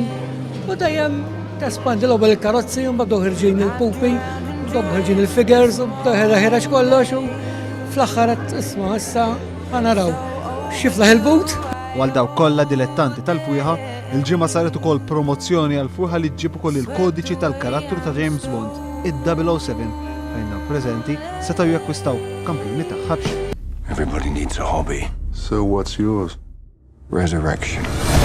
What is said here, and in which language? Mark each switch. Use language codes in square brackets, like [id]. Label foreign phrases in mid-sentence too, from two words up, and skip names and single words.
[mt] U dejjem tespandi l-ewwel il-karozzi, u mbagħad ħirġin il-pupi, u ħirġin il-figures, u ħereġ kollox, u fl-aħħar isma' issa ħanaraw xiflaħ il-but. Għal daw kollha dilettanti tal-fwieħa, il-ġimgħa saret ukoll promozzjoni għal fwieħa li ġġib ukoll il-kodiċi tal-karattru ta' James Bond, id-007, fejn dawn preżenti setgħu jakkwistaw kampjuni tagħha b'xejn. [en] Everybody needs a hobby. So what's yours? Resurrection.